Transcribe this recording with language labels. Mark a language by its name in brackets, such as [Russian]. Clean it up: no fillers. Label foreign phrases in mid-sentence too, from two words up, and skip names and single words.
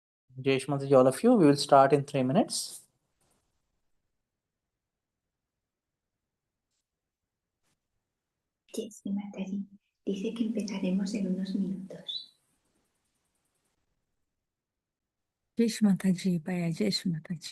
[Hindi] जय श्री माताजी, [English] all of you. We will start in 3 minutes. [Hindi] जय श्री माताजी. [Spanish] Dice que empezaremos en unos minutos. [Hindi] जय श्री माताजी, बया, जय श्री माताजी.